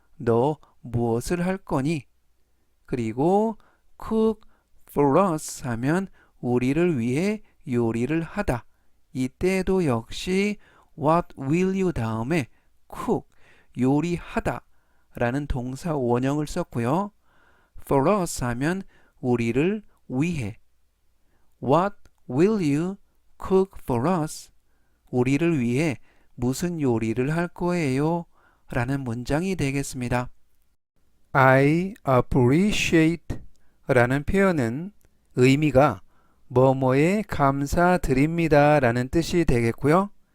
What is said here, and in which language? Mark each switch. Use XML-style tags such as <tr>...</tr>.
<ko>너 무엇을 할 거니? 그리고</ko> <en>cook for us</en> <ko>하면 우리를 위해 요리를 하다. 이때도 역시</ko> <en>What will you</en> <ko>다음에 cook 요리하다 라는 동사 원형을 썼고요.</ko> <en>For us</en> <ko>하면 우리를 위해</ko> <en>What will you cook for us?</en> <ko>우리를 위해 무슨 요리를 할 거예요? 라는 문장이 되겠습니다.</ko> <en>I appreciate</en> <ko>라는 표현은 의미가 뭐뭐에 감사드립니다 라는 뜻이 되겠고요.</ko>